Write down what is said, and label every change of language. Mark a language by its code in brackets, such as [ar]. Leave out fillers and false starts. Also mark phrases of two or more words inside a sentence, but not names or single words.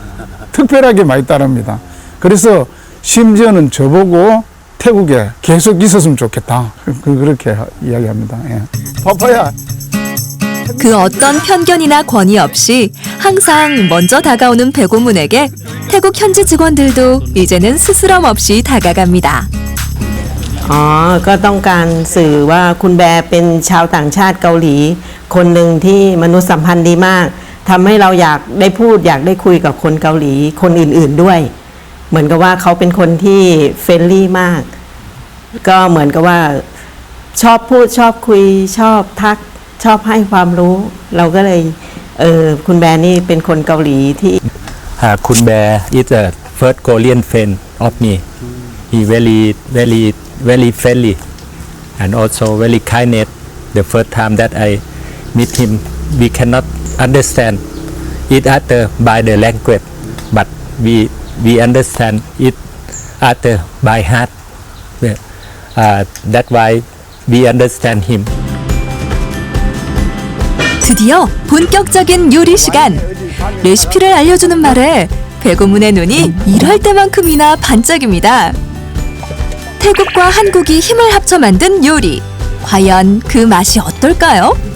[ko] 특별하게 많이 따릅니다. 그래서 심지어는 저보고 태국에 계속 있었으면 좋겠다. 그렇게 이야기합니다. 예. 파파야. 그 어떤 편견이나 권위 없이 항상 먼저 다가오는 배고문에게 태국 현지 직원들도 이제는 스스럼 없이 다가갑니다. [th] ก็ต้องการสื่อว่าคุณแบร์เป็นชาวต่างชาติเกาหลีคนหนึ่งที่มนุษยสัมพันธ์ดีมากทำให้เราอยากได้พูดอยากได้คุยกับคนเกาหลีคนอื่นๆด้วยเหมือนกับว่าเขาเป็นคนที่เฟรนลี่มากก็เหมือนกับว่าชอบพูดชอบคุยชอบทักชอบให้ความรู้เราก็เลยคุณแบร์นี่เป็นคนเกาหลีที่ [en] Kun Bear is the first Korean friend of me. He very friendly and also very kindness. The first time that I meet him, we cannot understand each other by the language, but we understand each other by heart. That's why we understand him. [ko] 드디어 본격적인 요리 시간. 레시피를 알려주는 말에 배고문의 눈이 일할 때만큼이나 반짝입니다. 태국과 한국이 힘을 합쳐 만든 요리. 과연 그 맛이 어떨까요?